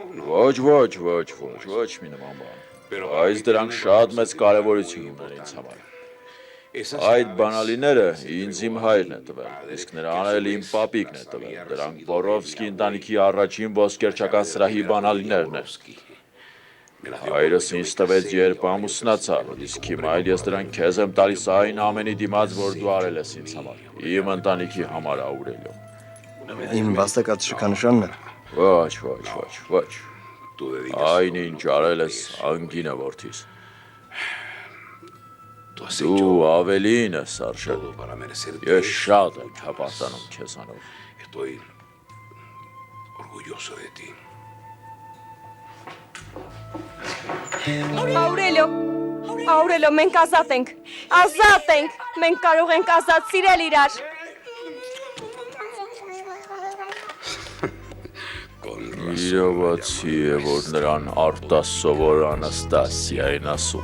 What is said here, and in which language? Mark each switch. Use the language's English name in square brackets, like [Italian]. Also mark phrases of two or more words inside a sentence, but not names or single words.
[Armenian] Ոչ մի նման բան։ Այս դրանք շատ մեծ կարևորություն ունեն ինձ համար։ Այդ բանալիները ինձ իմ հայրն է տվել, իսկ նրան էլ իմ պապիկն է տվել։ Դրանք Բորովսկի ընտանիքի առաջին ոսկերչական սրահի բանալիներն են։ Հայրս ինձ տվեց, երբ ամուսնացա, իսկ հիմա այլ ես դրանք քեզ եմ տալիս այն ամենի դիմաց, որ դու արել ես ինձ համար։ Իմ ընտանիքի համար, Աուրելիո։ Իմ վաստակած շքանշանն է։ Ոչ, ոչ, ոչ, ոչ։ Այնինչ արել ես անգինը որդիս։ Դու ավելին ես արժել։ Ես շատ եմ հպարտանում քեզանով։ [Spanish] Estoy orgulloso de ti. [Armenian] Աուրելիո, մենք ազատ ենք, մենք կարող ենք ազատ սիրել իրար։ Իրավացի է, որ նրան արտասովոր Անաստասիային ասում։